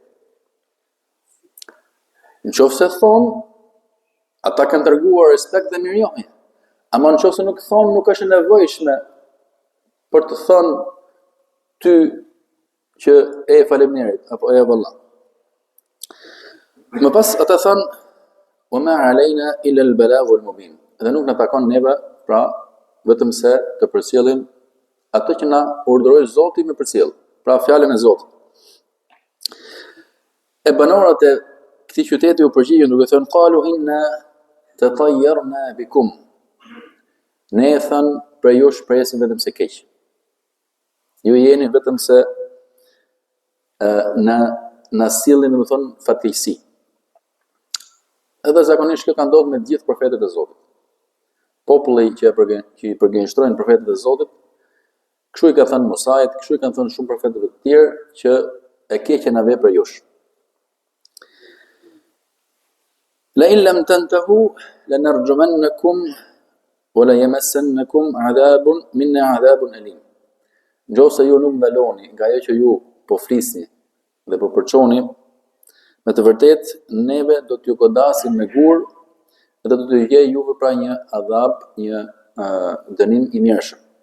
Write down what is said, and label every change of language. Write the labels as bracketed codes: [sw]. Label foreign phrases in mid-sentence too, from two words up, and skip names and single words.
[sq] Nëse thonë, ata kanë treguar respekt dhe mirënjohje. Ama nëse nuk thonë, nuk është e nevojshme për të thonë ty që e faleminderit apo e valla. Më pas ata thanë: [ar] "وما علينا إلا البلاغ المبين." [sq] dhe nuk na takon neve, pra vetëm se të përcjellim atë që na urdhëroi Zoti me përcjell, pra fjalën e Zotit. E banorët e këtij qyteti u përgjigjen duke thënë [ar] قالوا إنا تطيرنا بكم. [sq] Ne thënë për ju shpresim vetëm se keq. Ju jeni vetëm se na sillni domethënë fatkeqësi. Edhe zakonisht kjo ka ndodhur me të gjithë profetët e Zotit. Populli që i përgënjeshtrojnë profetët e Zotit, kështu i ka thënë Musait, kështu i kanë thënë shumë profetëve të tjerë që e keqja na vepër jush. [ar] لئن لم تنتهوا لنرجمنكم وليمسنكم عذاب منا عذاب أليم. [sq] Nëse ju nuk ndaloni nga ajo që ju po flisni dhe po përçoni, me të vërtet neve do t'ju godasim me gur dhe do t'ju gjej juve pra një adhab, një dënim i mjershëm.